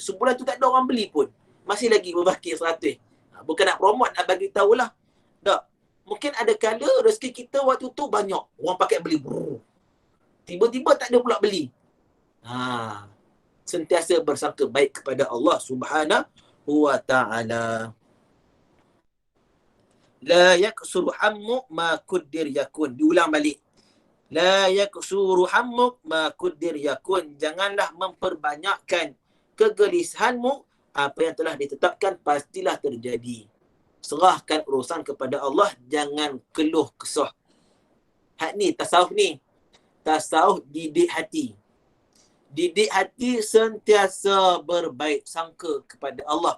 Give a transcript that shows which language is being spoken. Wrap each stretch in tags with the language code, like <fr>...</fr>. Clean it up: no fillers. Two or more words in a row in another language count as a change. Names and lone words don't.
<ms>Sebulan tu tak ada orang beli pun. Masih lagi berbakit 100. Bukan nak promote, nak bagi tahulah. Tak. Mungkin ada kala rezeki kita waktu tu banyak. Orang pakai beli. Tiba-tiba tak ada pula beli. Sentiasa bersangka baik kepada Allah</ms> <ar>سبحانه وتعالى. لا يكثر همك ما قدر يكون.</ar> <ms>Diulang balik.</ms> <ar>لا يكثر همك ما قدر يكون.</ar> <ms>Janganlah memperbanyakkan kegelisahanmu. Apa yang telah ditetapkan pastilah terjadi. Serahkan urusan kepada Allah. Jangan keluh kesah. Tasawuf ni. Tasawuf didik hati. Didik hati sentiasa berbaik sangka kepada Allah.</ms>